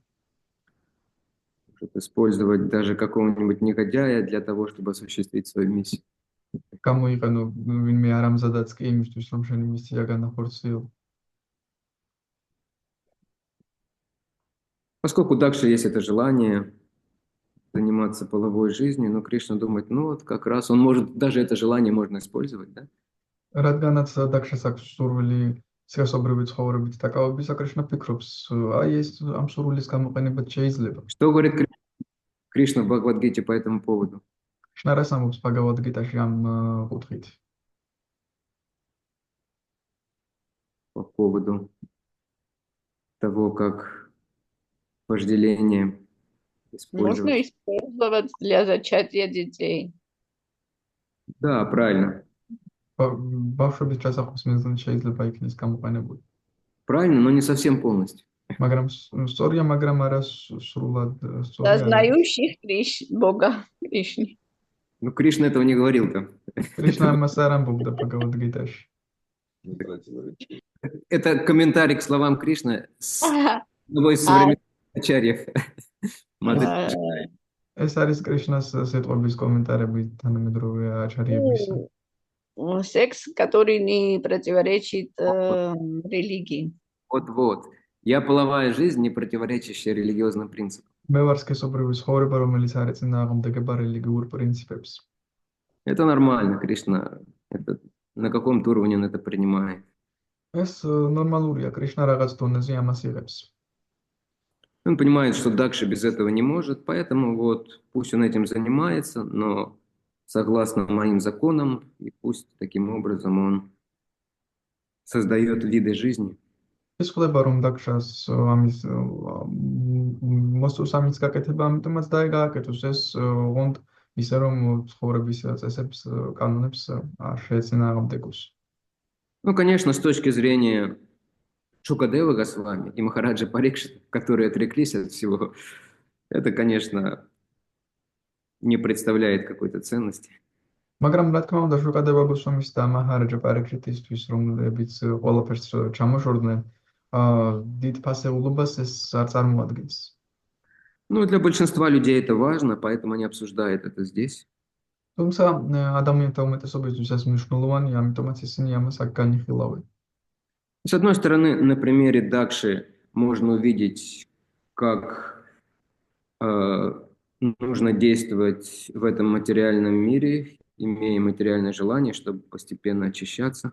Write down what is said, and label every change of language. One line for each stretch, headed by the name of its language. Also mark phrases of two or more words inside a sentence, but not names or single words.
Russian: Может использовать даже какого-нибудь негодяя для того, чтобы осуществить свою миссию.
Georgian: გამოიყენო ვინმე არამზადაც კი იმისთვის რომ შენი მისია განახორციელო.
Russian: Поскольку у Дакши есть это желание заниматься половой жизнью, но Кришна думает, ну вот как раз он может, даже это желание можно использовать, да?
Georgian: რადგანაც დაქშას აქვს სურვილი სიასობრივი ცხოვრებით დაკავებისა, კრიშნა ფიქრობს, აი ეს ამ სურვილის გამოყენებაც შეიძლება.
Russian: Что говорит Кришна в Бхагавад-гите по этому поводу?
Georgian: კრიშნა რას ამბობს ბაგავად-გიტაში ამ კუთხით?
Russian: По поводу того, как вожделение Можно использовать. использовать для зачатия детей. Да, правильно.
Georgian: ბავშვების ჩასახვის მიზნით შეიძლება იქნეს გამოყენებული.
Russian: Правильно, но не совсем полностью.
Georgian: მაგრამ სწორია, მაგრამ არა სრულად სწორია.
Russian: Сознающих Бога Кришны. Ну, Кришна этого не говорил там.
Georgian: კრიშნა ამას არ ამბობდა ბაგავად-გიტაში.
Russian: Это комментарий к словам Кришны с одного из современных ачарьев.
Georgian: ეს არის კრიშნას სიტყვების კომენტარები თანამედროვე აჩარიებისა.
Russian: Секс, который не противоречит религии. Вот. Я половая жизнь, не противоречащая религиозным принципам.
Georgian: მე ვარ სქესობრივი ცხოვრება, რომელიც არ ეწინააღმდეგება რელიგიურ
Russian: Это нормально, Кришна. На каком-то уровне он это принимает.
Georgian: ეს ნორმალურია, კრიშნა რაღაც დონეზე ამას იღებს.
Russian: Он понимает, что Дакша без этого не может, поэтому вот пусть он этим занимается, но согласно моим законам, и пусть таким образом он создает виды жизни.
Georgian: ის ხდება, რომ დაქშას ამის მოსწოს ამის გაკეთება, ამიტომაც დაეგააკეთოს ეს ოღონდ ისე რომ ცხოვრების წესებს, კანონებს არ შეეწინააღმდეგოს.
Russian: Ну, конечно, с точки зрения Шукадева Госвами и Махараджа Парикшита, которые отреклись от всего, это, конечно, не представляет какой-то ценности.
Georgian: მაგრამ რა თქმა უნდა, შუკადევა გოსვამის და მაჰარაჯა პარიქშიტისთვის, რომლებიც ყველაფერს ჩამოშორდნენ, დიდ ფასეულობას ეს არ წარმოადგენს.
Russian: Ну, для большинства людей это важно, поэтому они обсуждают это здесь.
Georgian: თუმცა ადამიანთა უმეტესობისთვის ეს მნიშვნელოვანია, ამიტომაც ისინი ამას აქ განიხილავენ.
Russian: С одной стороны, на примере Дакши можно увидеть, как нужно действовать в этом материальном мире, имея материальное желание, чтобы постепенно очищаться.